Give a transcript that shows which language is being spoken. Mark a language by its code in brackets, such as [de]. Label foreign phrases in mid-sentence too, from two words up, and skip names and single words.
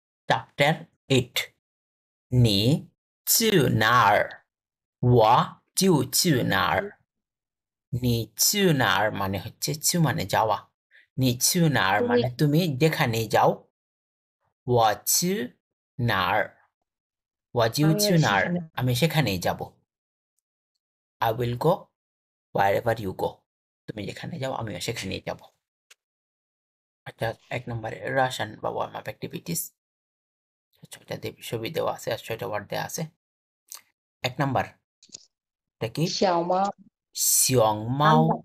[zh] Chapter 8 你去哪儿我就去哪儿你去哪儿 [bn] মানে হচ্ছে [zh] 去 [bn] মানে যাওয়া [zh] 你去哪儿 [bn] তুমি মানে তুমি যেখানে যাও [zh] 我去哪儿我就去哪儿 [bn] সেখানে আমি সেখানেই যাব [en] I will go wherever you go [bn] তুমি যেখানে যাও আমিও সেখানেই যাব আচ্ছা 1 নম্বরে রাশিয়ান বা [en] warm up activities [bn] 6টা ছবি দেওয়া আছে আর 6টা ওয়ার্ড দেওয়া আছে 1 নাম্বার এটা কি [zh] 小猫熊猫 [bn] পান্ডা